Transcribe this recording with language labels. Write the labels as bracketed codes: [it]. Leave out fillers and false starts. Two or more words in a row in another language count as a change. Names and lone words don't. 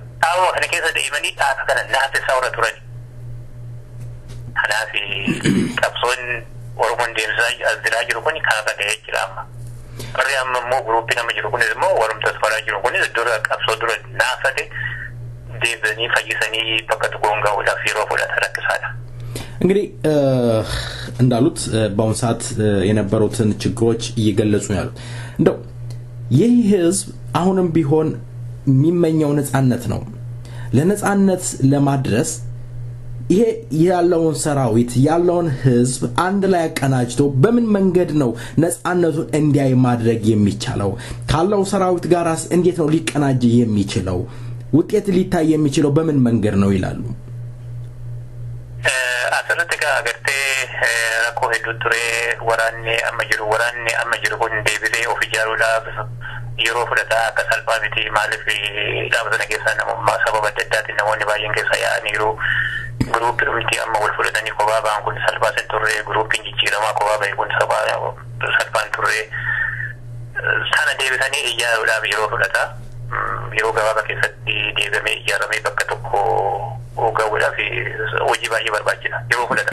[om] Dhaabuma kana keessa deemanii dhaaba kana naafessaa warra turan. Kanaaf qabsoon Oromoon deemsaa as jiraa jiru kun kaaba ga'ee jira amma. Warri amma immoo guruppii nama jiru kunis immoo warumtas faraa jiru kunis dura qabsoo dura naafate deebisanii fayyisanii bakka tokkoon gahuudhaaf yeroo fudhatan rakkisaadha. [am] እንግዲህ እንዳሉት በአሁን ሰዓት የነበሩትን ችግሮች እየገለጹ ያሉት እንደው ይህ ህዝብ አሁንም ቢሆን የሚመኘው ነፃነት ነው። ለነፃነት ለማድረስ ይሄ ያለውን ሰራዊት ያለውን ህዝብ አንድ ላይ አቀናጅቶ በምን መንገድ ነው ነፃነቱን እንዲያይ ማድረግ የሚቻለው? ካለው ሰራዊት ጋርስ እንዴት ነው ሊቀናጅ የሚችለው? ውጤት ሊታይ የሚችለው በምን መንገድ ነው ይላሉ? [om] asirratti agartee rakkoo hedduu ture waraanni amma jiru kun deebisee of ijaaruudhaaf yeroo fudhataa akka salphaa miti maaliif dhaaba sana keessaa namummaa sababa adda addaatiin namoonni baay'een keessa yaa'aniiru guruuppii dhumti amma wal fudhatanii kophaa ba'an kun salphaa san turre guruuppiin jijjiiramaa kophaa ba'e kun salphaan turre sana deebisanii ijaaruudhaaf yeroo fudhataa yeroo gabaabaa keessatti deebamee ijaaramee bakka tokko gahuudhaaf hojii baay'ee barbaachisa yeroo fudhata.